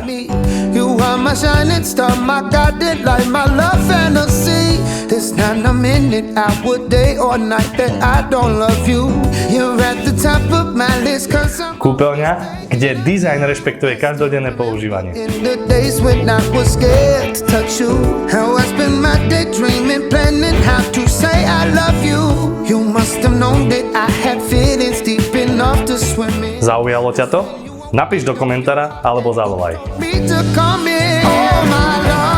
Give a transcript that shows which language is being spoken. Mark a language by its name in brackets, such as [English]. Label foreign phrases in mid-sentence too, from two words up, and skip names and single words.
[English] You are my shining star, my guiding light, my love fantasy. There's not a minute, hour, day or night that I don't love you. You're at the top of my list, cause I'm [Slovak] Kúpeľňa, kde dizajn rešpektuje každodenné používanie. [English] in the days when I was scared to touch you. How I spend my day dreaming, planning how to say I love you. You must have known that I had feelings deep enough to swim in. [Slovak] Zaujalo ťa to? Napíš do komentára alebo zavolaj. [English] Me to come in. Oh my love.